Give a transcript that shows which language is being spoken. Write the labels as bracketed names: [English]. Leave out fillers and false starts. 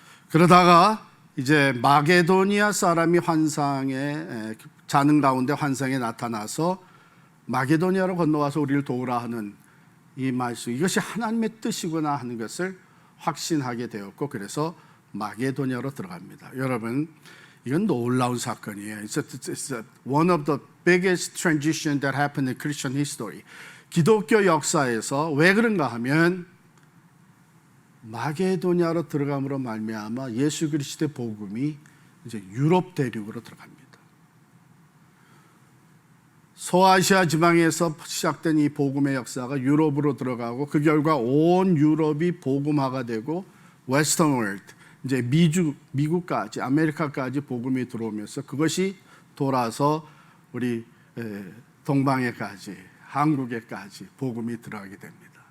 [Korean] 그러다가 이제 마게도니아 사람이 환상에 자는 가운데 환상에 나타나서 마게도니아로 건너와서 우리를 도우라 하는 이 말씀, 이것이 하나님의 뜻이구나 하는 것을 확신하게 되었고, 그래서 마게도니아로 들어갑니다. 여러분, 이건 놀라운 사건이에요. [English] It's one of the biggest transition that happened in Christian history. [Korean] 기독교 역사에서 왜 그런가 하면 마게도니아로 들어감으로 말미암아 예수 그리스도의 복음이 이제 유럽 대륙으로 들어갑니다. 소아시아 지방에서 시작된 이 복음의 역사가 유럽으로 들어가고, 그 결과 온 유럽이 복음화가 되고 웨스턴 월드, 이제 미국까지, 아메리카까지 복음이 들어오면서 그것이 돌아서 우리 동방에까지, 한국에까지 복음이 들어가게 됩니다.